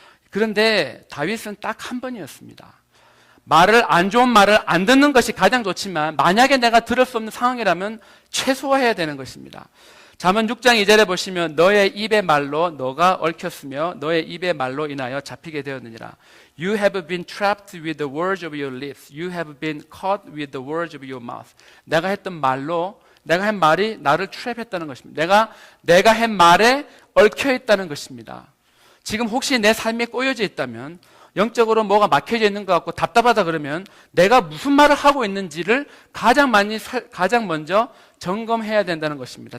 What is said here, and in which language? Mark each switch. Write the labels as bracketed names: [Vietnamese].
[Korean] 그런데 다윗은 딱 한 번이었습니다. 안 좋은 말을 안 듣는 것이 가장 좋지만 만약에 내가 들을 수 없는 상황이라면 최소화해야 되는 것입니다. 잠언 6장 2절에 보시면 너의 입의 말로 너가 얽혔으며 너의 입의 말로 인하여 잡히게 되었느니라. [English] You have been trapped with the words of your lips. You have been caught with the words of your mouth. [Korean] 내가 한 말이 나를 트랩했다는 것입니다. 내가 한 말에 얽혀 있다는 것입니다. 지금 혹시 내 삶이 꼬여져 있다면, 영적으로 뭐가 막혀져 있는 것 같고 답답하다 그러면 내가 무슨 말을 하고 있는지를 가장 먼저 점검해야 된다는 것입니다.